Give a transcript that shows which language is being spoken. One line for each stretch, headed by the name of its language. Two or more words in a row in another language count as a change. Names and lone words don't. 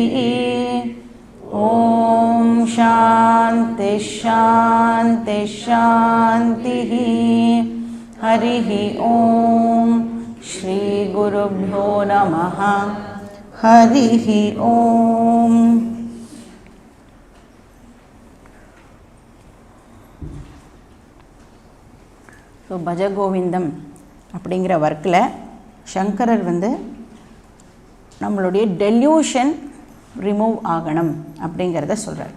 Sanskrit: ॐ शान्ति शान्ति शान्तिः। हरिः ॐ श्री गुरुभ्यो नमः। हरिः ॐ।
Tamil: ஸோ பஜகோவிந்தம் அப்படிங்கிற ஒர்க்கில் சங்கரர் நம்மளுடைய
English: delusion remove
Tamil: ஆகணும் அப்படிங்கிறத சொல்கிறார்.